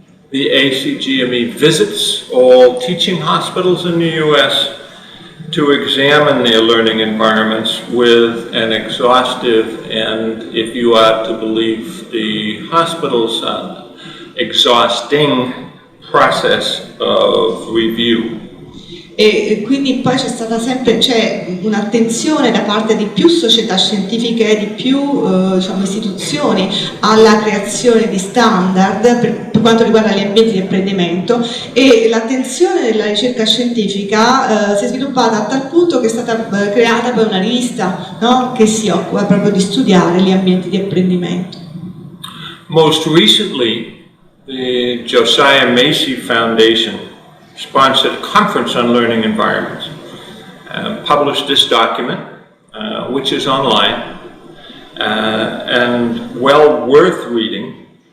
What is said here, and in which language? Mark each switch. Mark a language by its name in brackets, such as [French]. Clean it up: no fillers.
[English] the ACGME visits all teaching hospitals in the US to examine their learning environments with an exhaustive, and if you are to believe the hospitals, exhausting process of review. [Italian] E quindi poi c'è un'attenzione da parte di più società scientifiche e di più istituzioni alla creazione di standard per quanto riguarda gli ambienti di apprendimento, e l'attenzione della ricerca scientifica si è sviluppata a tal punto che è stata creata poi una rivista, no? Che si occupa proprio di studiare gli ambienti di apprendimento. [English] Most recently, the Josiah Macy Foundation sponsored a conference on learning environments, published this document, which is online, and well worth reading.